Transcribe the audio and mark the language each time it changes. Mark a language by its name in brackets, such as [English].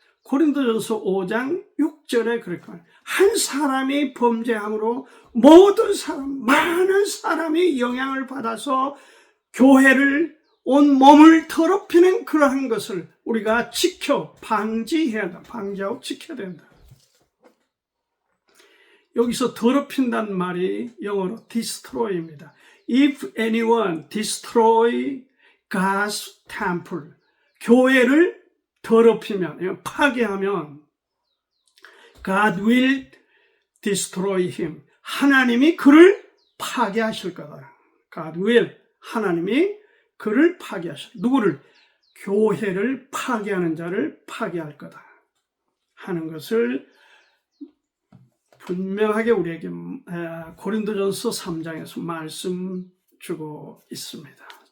[Korean] 고린도전서 5장 6절에 그렇게 말해요. 한 사람이 범죄함으로 많은 사람이 영향을 받아서 교회를 온 몸을 더럽히는 그러한 것을 우리가 방지해야 한다. 방지하고 지켜야 된다. 여기서 더럽힌다는 말이 영어로 destroy입니다. [English] If anyone destroy God's temple, [Korean] 교회를 더럽히면, 파괴하면 [English] God will destroy him. [Korean] 하나님이 그를 파괴하실 거다. [English] God will. [Korean] 하나님이 그를 파괴하실. 누구를? 교회를 파괴하는 자를 파괴할 거다 하는 것을 분명하게 우리에게 고린도전서 3장에서 말씀 주고 있습니다.